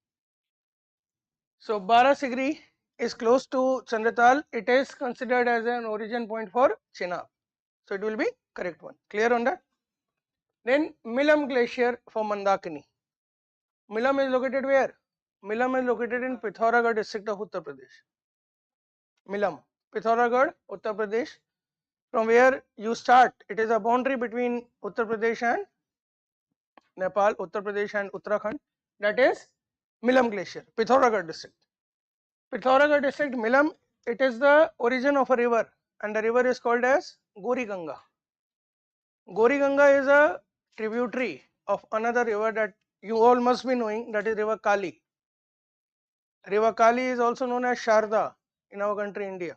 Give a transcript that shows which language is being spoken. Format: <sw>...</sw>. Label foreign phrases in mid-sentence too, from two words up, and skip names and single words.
<en>So Barasigri is close to Chandratal. It is considered as an origin point for Chenab. So it will be correct one. Clear on that? Then Milam Glacier for Mandakini. Milam is located where? Milam is located in Pithoragarh district of Uttar Pradesh. Milam, Pithoragarh, Uttar Pradesh. From where you start, it is a boundary between Uttar Pradesh and Nepal, Uttar Pradesh and Uttarakhand. That is Milam Glacier, Pithoragarh district. Pithoragarh district, Milam, it is the origin of a river, and the river is called as Gori Ganga. Gori Ganga is a tributary of another river that you all must be knowing, that is river Kali. River Kali is also known as Sharda in our country India.</en>